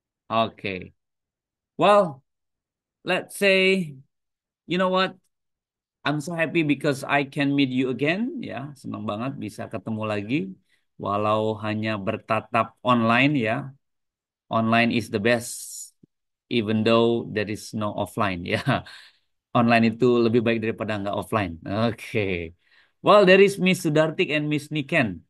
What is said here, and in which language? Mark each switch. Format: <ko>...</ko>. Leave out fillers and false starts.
<en>Okay. Well, let's say, you know what? I'm so happy because I can meet you again.</en> <id>Ya, senang banget bisa ketemu lagi. Walau hanya bertatap online ya.</id> <en>Online is the best, even though there is no offline ya.</en> <id>Online itu lebih baik daripada nggak offline. Oke.</id> <en>Well, there is Miss Sudartik and Miss Niken.</en>